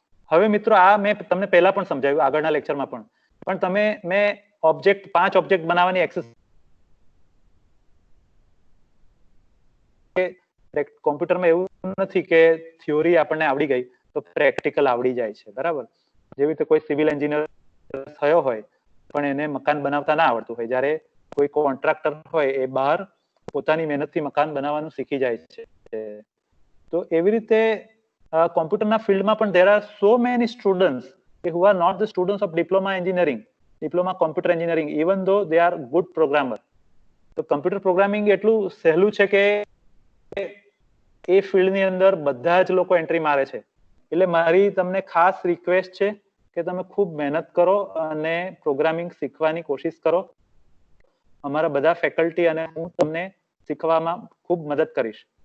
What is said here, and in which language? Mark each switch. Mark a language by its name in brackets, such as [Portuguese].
[Gujarati] હવે મિત્રો આ મેં તમને પહેલા પણ સમજાવ્યું આગળના લેક્ચરમાં પણ તમે મેં ઓબ્જેક્ટ 5 ઓબ્જેક્ટ બનાવવાની એક્સરસાઇઝ કોમ્પ્યુટરમાં એવું નથી કે થિયોરી આપણને આવડી ગઈ તો પ્રેક્ટિકલ આવડી જાય છે, બરાબર? જેવી રીતે કોઈ સિવિલ એન્જિનિયર થયો હોય પણ એને મકાન બનાવતા ના આવડતું હોય, જ્યારે કોઈ કોન્ટ્રાક્ટર હોય એ બહાર પોતાની મહેનતથી મકાન બનાવવાનું શીખી જાય છે. તો એવી રીતે કોમ્પ્યુટરના ફિલ્ડમાં પણ [English] there are so many students who are not the students of diploma engineering, diploma computer engineering, even though they are good programmer. [Gujarati] તો કમ્પ્યુટર પ્રોગ્રામિંગ એટલું સહેલું છે કે એ ફિલ્ડની અંદર બધા જ લોકો એન્ટ્રી મારે છે. એટલે મારી તમને ખાસ રિક્વેસ્ટ છે કે તમે ખૂબ મહેનત કરો અને પ્રોગ્રામિંગ શીખવાની કોશિશ કરો. અમારા બધા ફેકલ્ટી અને હું તમને શીખવામાં ખૂબ મદદ કરીશ.